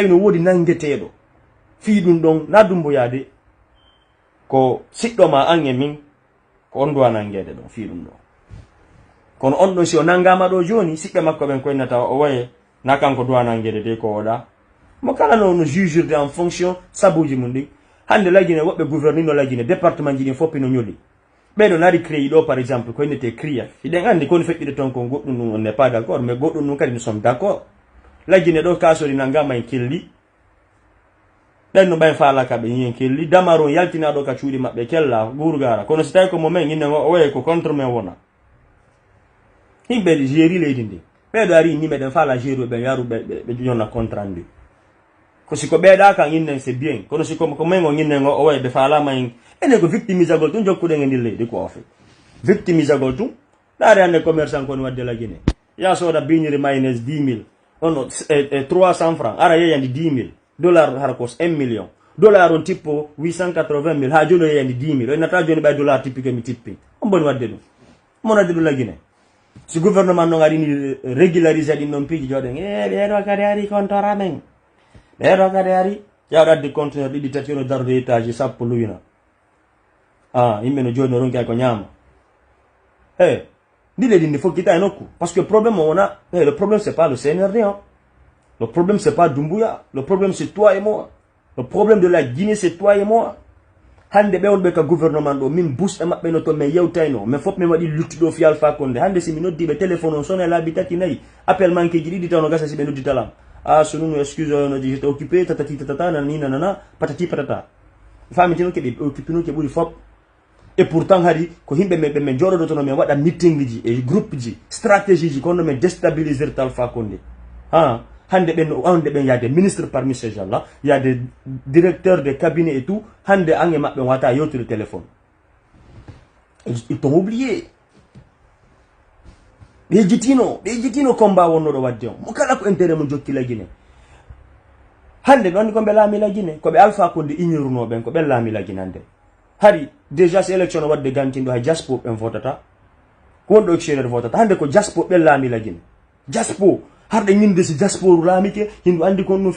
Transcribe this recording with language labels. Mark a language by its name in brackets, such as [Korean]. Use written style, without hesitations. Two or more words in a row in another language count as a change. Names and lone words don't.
[Fula] no woodi nangeteɗo fi ɗum ɗon na dumboyade ko siɗɗo ma an e min ko on duwa nangede ɗon fi ɗum ɗon kono on ɗon si o nangama ɗo joni siɓɓe makko ɓen koynata o waye na kanko duwa nangede de ko oɗa mo kala no jugirde [French] en fonction [Fula] sabuji mum ɗin hande lagine woɓɓe gouvernino lagine département ji ɗin foppi no ñoli ɓeɗo nari créé ɗo [French] par exemple [Fula] ko innete CRIA hiɗen andi koni feƴƴide ton ko goɗɗum ɗum [French] on n'est pas d' accord mais [Fula] goɗɗum ɗum kadi [French] nous sommes d' accord [Fula] lagine ɗo kasori nangama en kelli ɗen no ɓayn falaka ɓe yiyen kelli damaro yaltinaɗo ka cuuɗi maɓɓe kella gurgara kono so tawi ko momen inne o waye ko contre men wona himɓe géri leydi ndi ɓeɗo ari ni meɗen fala géri ɓe yaru ɓe jonna contrat ndi ko siko ɓeeɗa kan innen [French] c'est bien [Fula] kono siko ko men o innen o waye ɓe falama en enen ko victimisagol tum jokkuɗen e ndi leydi ko o fait victimisagol tum ɗaare hande commerçant koni wadde lagine ya soda biñiri mayonnaise 10 000 on 300 francs ara yeyandi 10 000 dollar hara kos 1 million dollar on tippo 880 000 ha joni o yeyandi 10 000 o nata joni ɓay dollar tippike mi tippi on boni wadde ɗum mon wadde ɗum lagine si gouvernement noon arini régularise ɗin ɗon piiji joɗen ɓeɗo kadi ari comptora men ɓeɗo kadi ari yawɗo addi conteneur ɗiɗi tati ono darude étage sappo luyina yimɓe no joni no ronki ay ko ñaama ndi leydi ndi fokkita e nokku [French] parce que problème [Fula] o wona [French] le problème c'est pas le CNRD le problème c'est pas Doumbouya le problème c'est toi et moi le problème de la Guinée c'est toi et [Fula] moi hande ɓe wonɓe ka gouvernement ɗo min bus e maɓɓe no to min yewtayno min fof min waɗi luttuɗo fi Alpha Condé hande si mi noddiɓe téléphone on sona laabi tati nayyi [French] appel manque [Fula] ji ɗiɗi taw no gasa si ɓe nodditalam so nunu excuse no [French] j'étais occupé [Fula] tatati tatata nanani nanana [French] patati patata [Fula] famitino keɓe occupé no ke ɓuuri fop [French] et pourtant [Fula] hari ko himɓe meɓe min joɗoɗo tono min waɗa meeting ji e groupe ji stratégie ji kono min déstabiliser Alpha Condé hande ɓen ande ɓen yade ministre [French] parmi ces gens là [Fula] yade [French] directeur de cabinet et tout [Fula] hande an e maɓɓe wata yewtude téléphone [French] ils t'ont oublié [Fula] ɓe jitino combat wonnoɗo wadde on mo kala ko intérêt mum jokki lagine hande ɗon ko ɓe laami lagine koɓe Alpha Condé ignoruno ɓen ko ɓen laami lagine hande hari déjà si élection o wadde gantinɗo hay jaspo ɓen votata ko wonɗo extérieur votata hande ko jaspo ɓen laami lagine jaspo harɗe ñinde si jasporu laamike hindu andi kon no